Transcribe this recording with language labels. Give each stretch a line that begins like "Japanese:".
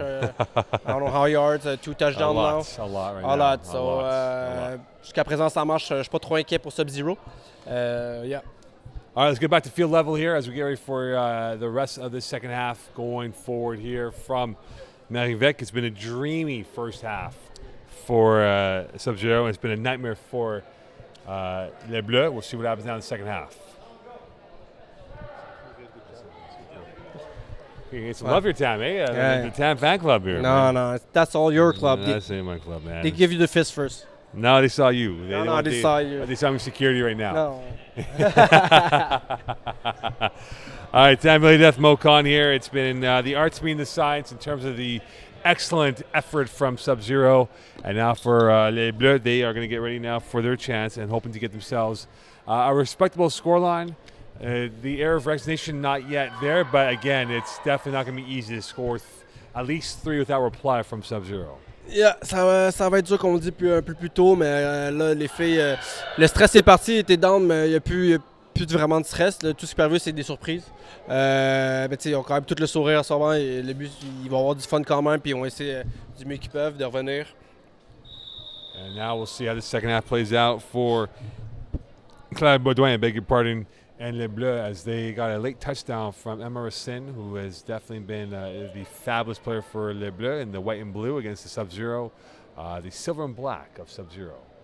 English: I don't know how yards, 2 touchdowns now. A lot right now. A lot. So,
French: jusqu'à présent, ça marche. Je ne suis pas trop inquiet pour Subzero.
English: Yeah. All right, let's get back to field level here as we get ready for the rest of the second half going forward here from Merivec. It's been a dreamy first half for Subzero. It's been a nightmare for Les Bleues. We'll see what happens now in the second half. You get some love your time, eh? The TAM fan club here. No, that's all your club. That's in my club, man. They give you the fist first. No, they saw you. They saw you. They saw me security right now. No. All right, time Billy Death Mocon here. It's been the arts meeting the science in terms of the excellent effort from Subzero. And now for Les Bleues, they are going to get ready now for their chance and hoping to get themselves a respectable scoreline. The air of recognition not yet there, but again, it's definitely not going to be easy to score at least 3 without reply from Subzero.
French: Yeah, ça va être dur, comme on dit un peu plus tôt, mais là, les filles, le stress est parti, ils étaient down, mais il n'y a plus vraiment de stress. Là, tout ce qui peut arriver, c'est des surprises. Mais ils ont quand même tout le sourire en ce moment. Et le but, ils vont avoir du fun quand même, puis ils vont essayer du mieux qu'ils peuvent de revenir.
English: And now we'll see how the second half plays out for Claude Baudouin, I beg your pardon, and Les Bleues, as they got a late touchdown from Emma Racine, who has definitely been the fabulous player for Les Bleues in the white and blue against the Subzero, the silver and black of Subzero.